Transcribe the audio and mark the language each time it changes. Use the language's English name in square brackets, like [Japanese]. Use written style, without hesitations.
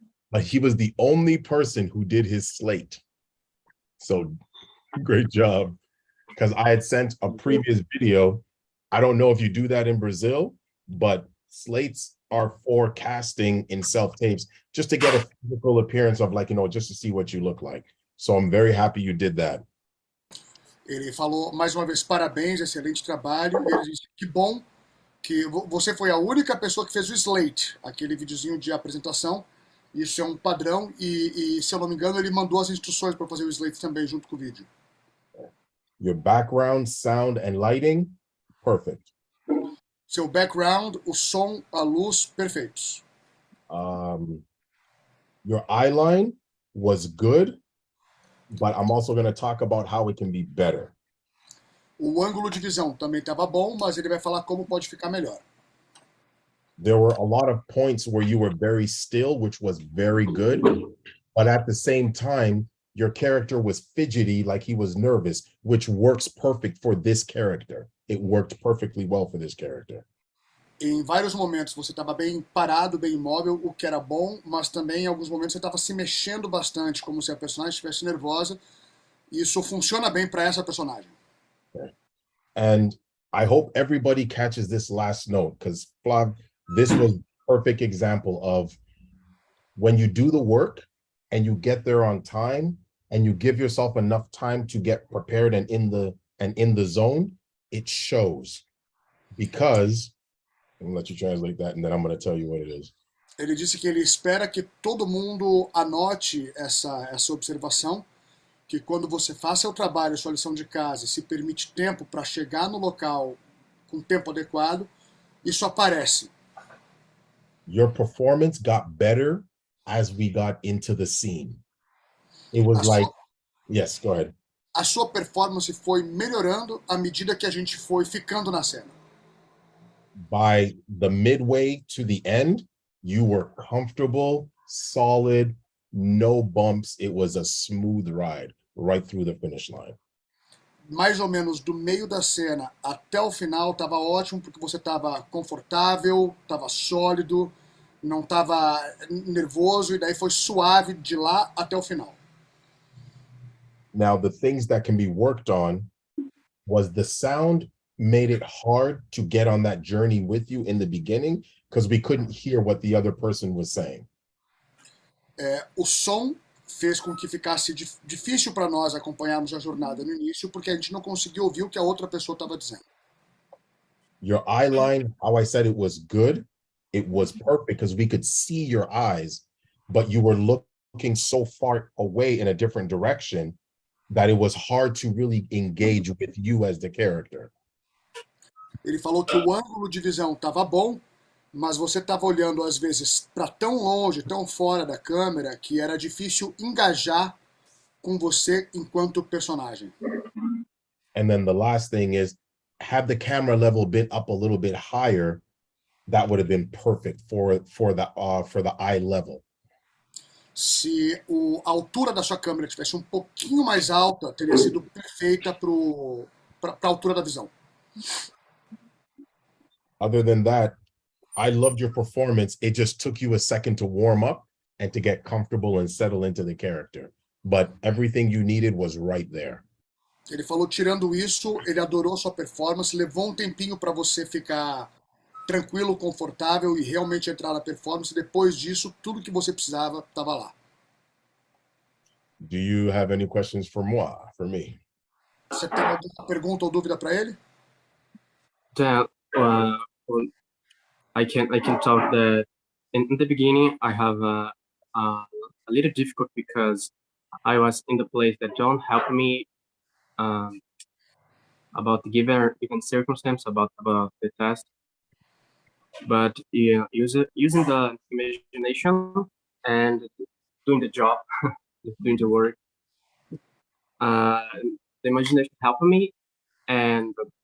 [English] But he was the only person who did his slate. So, great job. Because I had sent a previous video. I don't know if you do that in Brazil, but slates are for casting in self-tapes just to get a physical appearance of, like, just to see what you look like. So I'm very happy you did that. [Portuguese] Ele falou mais uma vez parabéns, excelente trabalho. E ele disse que bom que você foi a única pessoa que fez o slate, aquele videozinho de apresentação. Isso é um padrão e se eu não me engano, ele mandou as instruções para fazer o slate também junto com o vídeo. [English] Your background, sound and lighting, perfect. [Portuguese] Seu background, o som, a luz, perfeitos. [English] Your eyeline was good, but I'm also going to talk about how it can be better. [Portuguese] O ângulo de visão também estava bom, mas ele vai falar como pode ficar melhor. [English] There were a lot of points where you were very still, which was very good, but at the same time, your character was fidgety, like he was nervous, which works perfect for this character. It worked perfectly well for this character. [Portuguese] Em vários momentos você estava bem parado, bem imóvel, o que era bom, mas também em alguns momentos você estava se mexendo bastante, como se a personagem estivesse nervosa. E isso funciona bem para essa personagem. [English] Okay. And I hope everybody catches this last note, because Flav, this was a perfect example of when you do the work and you get there on time and you give yourself enough time to get prepared and in the zone, it shows. Because I'm gonna let you translate that and then I'm gonna tell you what it is. [Portuguese] Ele disse que ele espera que todo mundo anote essa observação, que quando você faz seu trabalho, sua lição de casa, e se permite tempo para chegar no local com tempo adequado, isso aparece. [English] Your performance got better as we got into the scene. It was yes, go ahead. [Portuguese] A sua performance foi melhorando à medida que a gente foi ficando na cena. [English] By the midway to the end, you were comfortable, solid, no bumps. It was a smooth ride right through the finish line. [Portuguese] Mais ou menos do meio da cena até o final estava ótimo, porque você estava confortável, estava sólido, não estava nervoso, e daí foi suave de lá até o final. Now, the things that can be worked on was the sound made it hard to get on that journey with you in the beginning because we couldn't hear what the other person was saying. O som fez com que ficasse difícil para nós acompanharmos a jornada no início, porque a gente não conseguia ouvir o que a outra pessoa estava dizendo. [English] Your eye line, how I said it was good, it was perfect because we could see your eyes, but you were looking so far away in a different direction that it was hard to really engage with you as the character. [Portuguese] Ele falou que o ângulo de visão estava bom, mas você estava olhando às vezes para tão longe, tão fora da câmera, que era difícil engajar com você enquanto personagem. [English] And then the last thing is, had the camera level been up a little bit higher, that would have been perfect for the eye level. [Portuguese] Se a altura da sua câmera tivesse um pouquinho mais alta, teria sido perfeita para a altura da visão. [English] Other than that, I loved your performance. It just took you a second to warm up and to get comfortable and settle into the character. But everything you needed was right there. [Portuguese] Ele falou, tirando isso, ele adorou sua performance, levou um tempinho para você ficar tranquilo, confortável e realmente entrar na performance. Depois disso, tudo que você precisava estava lá. [English] Do you have any questions for me? [Portuguese] Você tem alguma pergunta ou dúvida para ele? [English] I can talk that in the beginning I have a little difficult because I was in the place that don't help me about the given circumstance about the test, but yeah, using the imagination and doing the job, doing the work, the imagination helped me, and